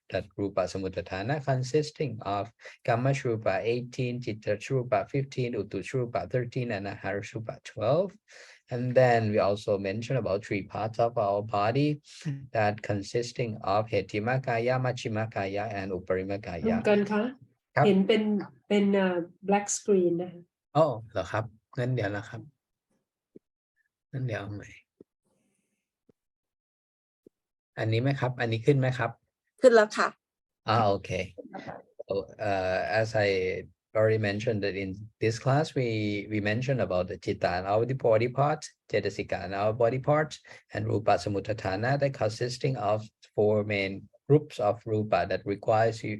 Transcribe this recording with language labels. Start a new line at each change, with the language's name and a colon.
English: That Rupa Samuttatthana consisting of Kamashrupa 18, Citta Shrupa 15, Uttu Shrupa 13, and Ahara Shrupa 12. And then we also mentioned about three parts of our body that consisting of Hetimakaya, Machimakaya, and Uparimakaya.
Thai: กันคะ ครับ เห็นเป็น black screen นะคะ อ๋อเหรอครับงั้นเดี๋ยวนะครับงั้นเดี๋ยวเอาใหม่อันนี้ไหมครับอันนี้ขึ้นไหมครับ ขึ้นแล้วค่ะ
English: Okay. So, as I already mentioned that in this class we mentioned about the Citta and our body parts, Cetasika and our body parts, and Rupa Samuttatthana that consisting of four main groups of Rupa that requires